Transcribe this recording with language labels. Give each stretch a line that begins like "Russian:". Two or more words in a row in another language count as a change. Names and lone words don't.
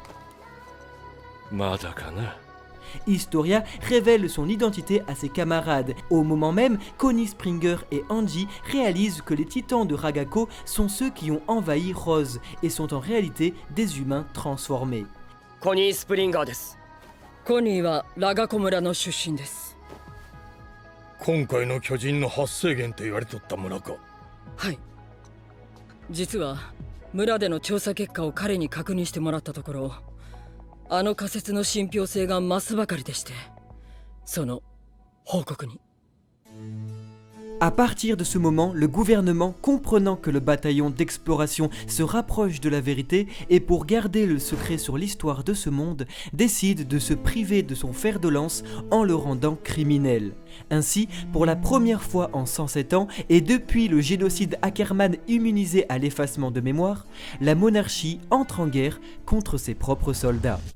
French: Historia révèle son identité à ses camarades. Au moment même, Connie Springer et Angie réalisent que les titans de Ragako sont ceux qui ont envahi Rose et sont en réalité des humains transformés.
Japanese: Connie Springer です。Connie はラガコ村の出身です。今回の巨人の発生源と言われとった村か。はい。実は村での調査結果を彼に確認してもらったところ、あの仮説の信憑性が増すばかりでして、その報告に。
French: À partir de ce moment, le gouvernement, comprenant que le bataillon d'exploration se rapproche de la vérité et pour garder le secret sur l'histoire de ce monde, décide de se priver de son fer de lance en le rendant criminel. Ainsi, pour la première fois en 107 ans et depuis le génocide Ackermann immunisé à l'effacement de mémoire, la monarchie entre en guerre contre ses propres soldats.